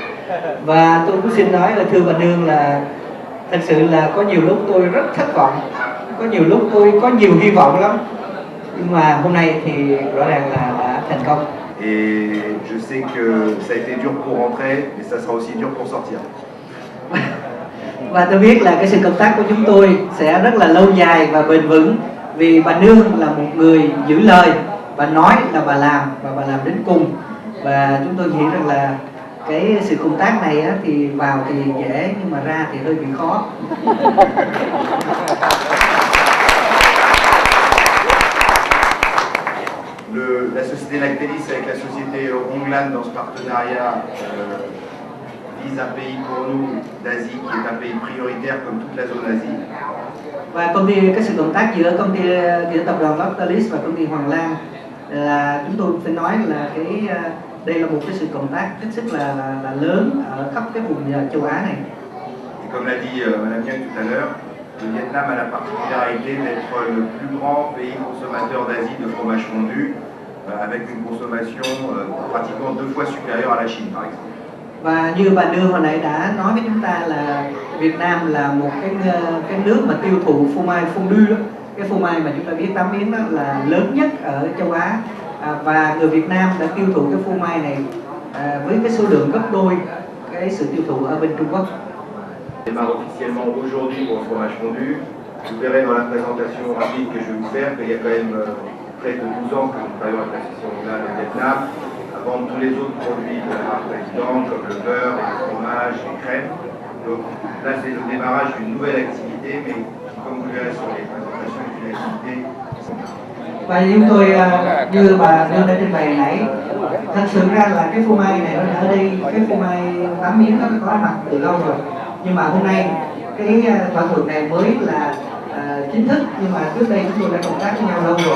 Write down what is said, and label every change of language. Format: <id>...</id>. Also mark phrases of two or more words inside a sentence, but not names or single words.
<vi>Và tôi cũng xin nói là thưa bà Nương là thật sự là có nhiều lúc tôi rất thất vọng, có nhiều lúc tôi có nhiều hy vọng lắm, nhưng mà hôm nay thì rõ ràng là đã thành công.</vi> <fr>Et je sais que ça a été dur pour rentrer, mais ça sera aussi dur pour sortir.</fr> <vi>Và tôi biết là cái sự công tác của chúng tôi sẽ rất là lâu dài và bền vững, vì bà Nương là một người giữ lời Bà nói là bà làm và bà làm đến cùng. Và chúng tôi nghĩ rằng là cái sự công tác này á, thì vào thì dễ nhưng mà ra thì hơi bị khó.</vi> <fr>La société Lactalis avec la société Onglan dans ce partenariat vise un pays pour nous d'Asie qui est un pays prioritaire comme toute la zone Asie.</fr> <vi>Và cái sự cộng tác giữa tập đoàn Lactalis và công ty Hoàng Lan là chúng tôi phải nói là đây là một cái sự cộng tác hết sức là lớn ở khắp cái vùng châu Á này.</vi> <fr>Et comme l'a dit Madame Yang tout à l'heure, le Vietnam a la particularité d'être le plus grand pays consommateur d'Asie de fromage fondu, avec une consommation pratiquement 2 fois supérieure à la Chine, par exemple.</fr> <vi>Và như bà Nương hồi nãy đã nói với chúng ta là Việt Nam là một cái nước mà tiêu thụ phô mai fondue đó. Cái phô mai mà chúng ta biết 8 miếng đó là lớn nhất ở châu Á, và người Việt Nam đã tiêu thụ cái phô mai này với cái số lượng gấp đôi cái sự tiêu thụ ở bên Trung Quốc.</vi> <fr>Je démarre officiellement aujourd'hui pour le fromage fondu. Vous verrez dans la présentation rapide que je vais vous faire qu'il y a quand même près de 12 ans que nous travaillons avec l'association Onglan au Vietnam, à vendre tous les autres produits de la marque Président, comme le beurre, les fromages, les crèmes. Donc là, c'est le démarrage d'une nouvelle activité, mais qui, comme vous le verrez sur les présentations, est une activité.</fr> <vi>Và chúng tôi như bà đưa lên trình bày nãy, thật sự ra là cái phô mai này ở đây, cái phô mai 8 miếng nó có mặt từ lâu rồi, nhưng mà hôm nay cái thỏa thuận này mới là chính thức, nhưng mà trước đây chúng tôi đã cộng tác với nhau lâu rồi.</vi>